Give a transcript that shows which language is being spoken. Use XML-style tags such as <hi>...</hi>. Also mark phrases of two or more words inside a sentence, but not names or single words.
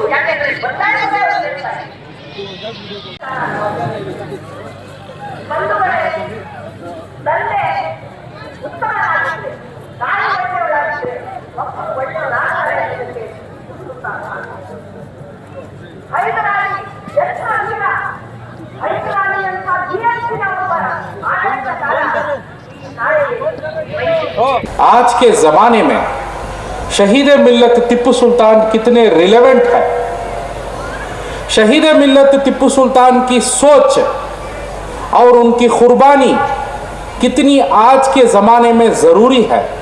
<kn>ಯಾಕೆಂದ್ರೆ ಬಂಧುಗಳೇ, ತಂದೆ ಉತ್ತಮರಾಗಿದ್ರೆ, ತಾಯಿ ಒಳ್ಳೆಯವರಾಗಿದ್ರೆ, ಮಕ್ಕಳು ಒಳ್ಳೆಯವರಾಗದೆ ಟಿಪ್ಪು ಸುಲ್ತಾನ್ ಹೈದರಾಲಿ ಅಂತ ಧೀರಸ್ಥಿರ ಒಬ್ಬ ಆಡಳಿತಗಾರ</kn> <hi>आज के जमाने में शहीद मिल्लत टिप्पू सुल्तान कितने रिलेवेंट है, शहीद मिल्लत टिप्पू सुल्तान की सोच और उनकी कुर्बानी कितनी आज के ज़माने में ज़रूरी है,</hi>